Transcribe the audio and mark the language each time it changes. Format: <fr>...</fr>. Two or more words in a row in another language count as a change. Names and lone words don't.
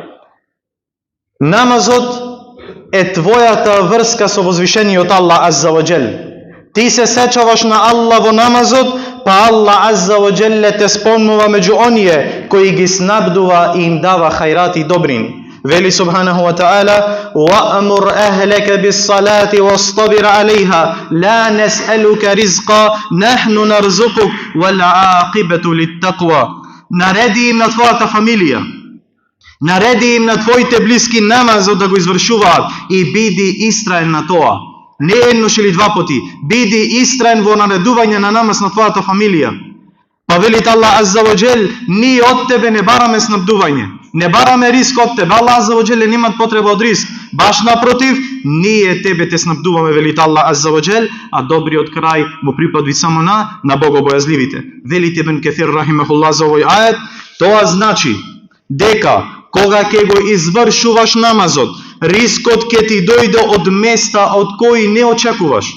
<mk>Намазот е твојата врска со возвишениот Аллах</mk> <ar>عز وجل.</ar> <mk>Ти се сечаваш на Аллах во намазот, па Аллах</mk> <ar>عز وجل</ar> <mk>те спомнува меѓу оние кои ги снабдува и им дава хајрати и добрини.</mk> <ar>Вели سبحانه وتعالى: "وأمر أهلك بالصلاة واصطبر عليها لا نسألك رزقا نحن نرزقك والعاقبة للتقوى."</ar> <mk>Нареди им на твојата фамилија, нареди им на твоите блиски намазот да го извршуваат и биди истраен на тоа. Не еднош или два пати, биди истраен во наредување на намаз на твојата фамилија. Па велит Аллах</mk> <ar>عز وجل,</ar> <mk>ние од тебе не бараме снабдување, не бараме риск од тебе. Аллах</mk> <ar>عز وجل</ar> <mk>немат потреба од риск. Баш напротив, ние тебе те снабдуваме, велит Аллах</mk> <ar>عز وجل,</ar> <mk>а добриот крај му припадви само на богобојазливите. Велит Ибн Кесир рахимахуллах за овој ајет, тоа значи дека кога ќе го извршуваш намазот, рискот ќе ти дојде од места од кои не очекуваш.</mk>